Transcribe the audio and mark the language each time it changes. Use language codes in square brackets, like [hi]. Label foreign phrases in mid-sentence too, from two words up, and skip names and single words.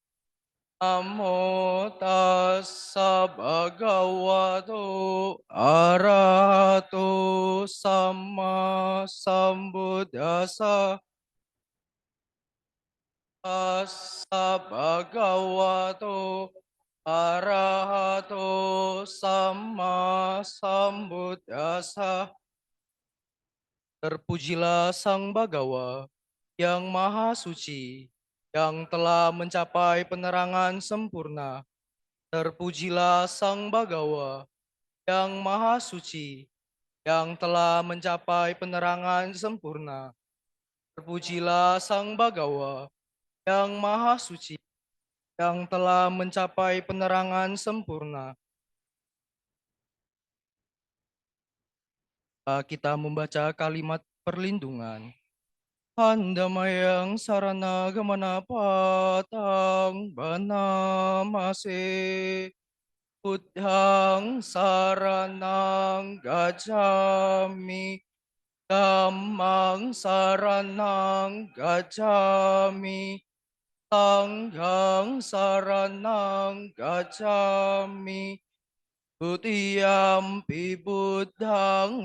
[pi] Namo tassa bhagavato arahato sama sambuddhassa. Tassa bhagavato arahato sama sambuddhassa. [id] Terpujilah Sang Bagawa yang Maha Suci, yang telah mencapai penerangan sempurna. Terpujilah Sang Bagawa yang Maha Suci, yang telah mencapai penerangan sempurna. Terpujilah Sang Bagawa yang Maha Suci, yang telah mencapai penerangan sempurna. Kita membaca kalimat perlindungan. [pi] Handamayang sarana gamana patang banamase Buddhang saranang gacchami Dhammang saranang gacchami Sanghang saranang gacchami Tutiyampi Buddhang